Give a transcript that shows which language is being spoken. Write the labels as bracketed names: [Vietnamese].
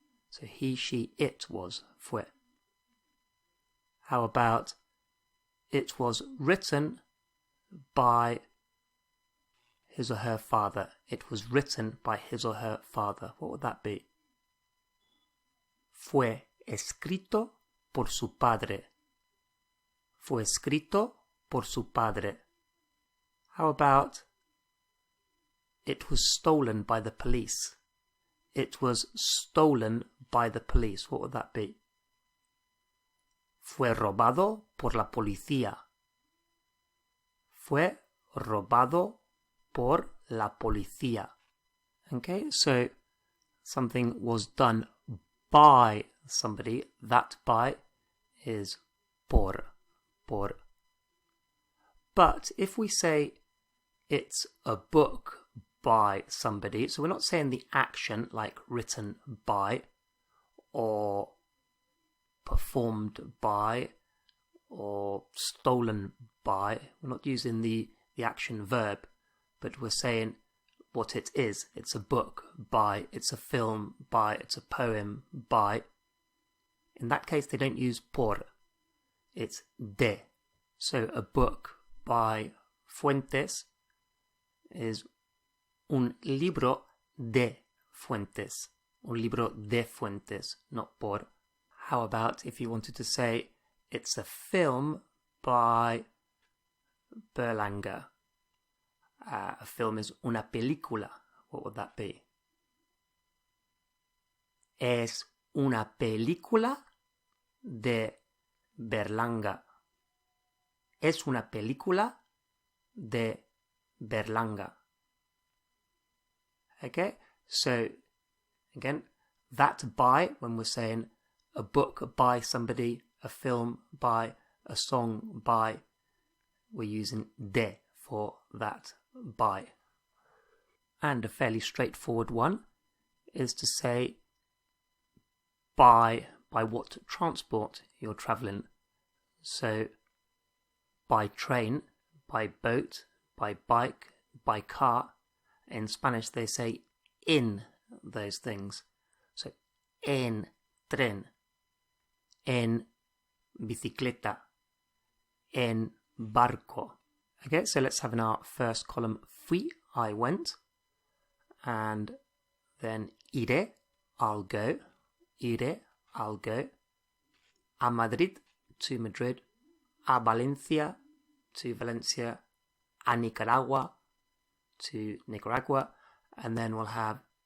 [English] So he, she, it was fue. How about it was written by his or her father? It was written by his or her father. What would that be? [Spanish] Fue escrito por su padre. Fue escrito por su padre. [English] How about it was stolen by the police? It was stolen by the police. What would that be? [Spanish] Fue robado por la policía. Fue robado por la policía. [English] Okay, so something was done by somebody. That by is por. But if we say it's a book by somebody, so we're not saying the action like written by or performed by or stolen by. We're not using the action verb, but we're saying what it is. It's a book by, it's a film by, it's a poem by. In that case, they don't use por. It's de. So a book by Fuentes is [Spanish] un libro de fuentes. Un libro de fuentes, not por. [English] How about if you wanted to say it's a film by Berlanga? A film is [Spanish] una película. [English] What would that be? [Spanish] Es una película de Berlanga. Es una película de Berlanga. [English] Okay, so again, that by, when we're saying a book by somebody, a film by, a song by, we're using de for that by. And a fairly straightforward one is to say by what transport you're travelling. So by train, by boat, by bike, by car. In Spanish they say in those things. [Spanish] So en tren, en bicicleta, en barco. [English] Okay, so let's have in our first column fui, I went, and then iré, I'll go, iré, I'll go, [Spanish] a Madrid, [English] to Madrid, [Spanish] a Valencia, [English] to Valencia, [Spanish] a Nicaragua, [English] to Nicaragua, and then we'll have